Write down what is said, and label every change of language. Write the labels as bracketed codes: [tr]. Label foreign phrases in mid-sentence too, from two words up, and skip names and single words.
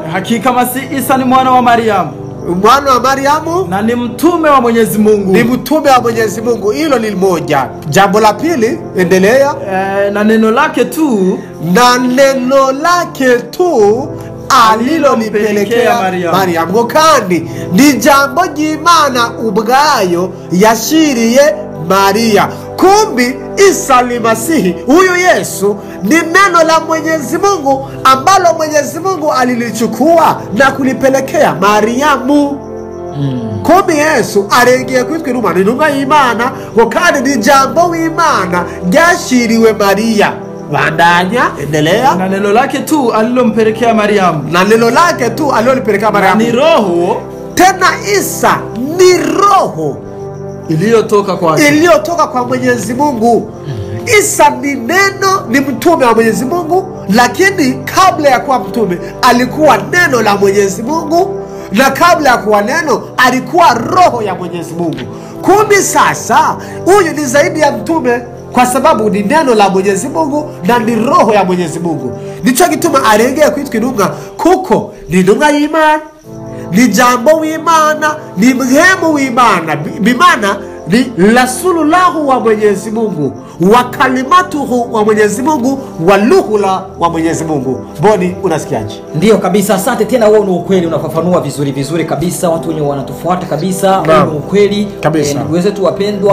[sw] Hakika Masihi Isa ni mwana wa Mariam, mwana wa Mariamu, na ni mtume wa Mwenyezi Mungu. Ni mtume wa Mwenyezi Mungu. Hilo ni moja. Jambo la pili, endelea. Na neno lake tu, alilolipelekea Mariamu [rn] kandi ni jambo ry'Imana ubwayo yashiriye Maria. [sw] Kumbi Isa ni Masihi, huyu Yesu ni neno la Mwenyezi Mungu ambalo Mwenyezi Mungu alilichukua na kulipelekea Mariamu. [rn] Kumbi Yesu arengeye kwitwa intumwa y'Imana, kandi ni jambo w'Imana ryashiriwe Maria. Bandanya, [sw] endelea. Na neno lake tu alilompelekea Mariamu. Na neno lake tu alilolipelekea Mariamu. Ni roho. Tena Isa ni roho iliyotoka kwa Mwenyezi Mungu. Isa ni neno, ni mtume wa Mwenyezi Mungu, lakini kabla ya kuwa mtume alikuwa neno la Mwenyezi Mungu, na kabla ya kuwa neno alikuwa roho ya Mwenyezi Mungu. Kumbe sasa huyu ni zaidi ya mtume, kwa sababu ni neno la Mwenyezi Mungu na ni roho ya Mwenyezi Mungu. [rn] Nicho gituma arengeye kwitwa intumwa, kuko ni intumwa y'Imana, ni jambo w'Imana, ni mhemu w'Imana, bimana [sw] ni rasulullahu wa Mwenyezi Mungu, wa kalimatuhu wa Mwenyezi Mungu, wa luhula wa Mwenyezi Mungu. Boni, unasikiaje? Ndio kabisa, asante tena. Wewe ni ukweli, unafafanua vizuri kabisa, watu wenye wanatufuata kabisa. Wewe ni ukweli kabisa, ndugu wetu wapendwa.